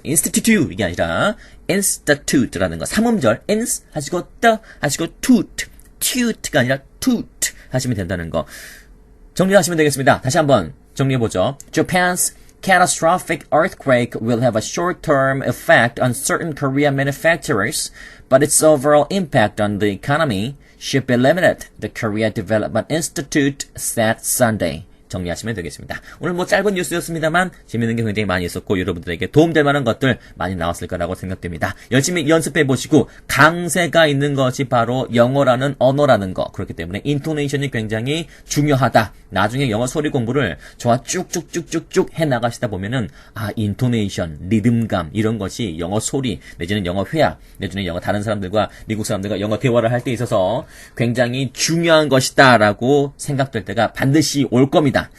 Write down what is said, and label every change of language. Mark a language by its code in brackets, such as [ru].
[ko] institute 이게 아니라 institute라는 거 3음절 ins 하시고 하시고 toot가 아니라 toot 하시면 된다는 거 정리하시면 되겠습니다. 다시 한번 정리해보죠. [en] Japan's catastrophic earthquake will have a short-term effect on certain Korean manufacturers, but its overall impact on the economy should be limited, the Korea Development Institute said Sunday. [ko] 정리하시면 되겠습니다. 오늘 짧은 뉴스였습니다만 재밌는 게 굉장히 많이 있었고 여러분들에게 도움될 만한 것들 많이 나왔을 거라고 생각됩니다. 열심히 연습해 보시고 강세가 있는 것이 바로 영어라는 언어라는 거. 그렇기 때문에 인토네이션이 굉장히 중요하다. 나중에 영어 소리 공부를 저와 쭉쭉쭉쭉쭉 해 나가시다 보면은 인토네이션, 리듬감 이런 것이 영어 소리 내지는 영어 회화 내지는 다른 사람들과 미국 사람들과 영어 대화를 할 때 있어서 굉장히 중요한 것이다라고 생각될 때가 반드시 올 겁니다.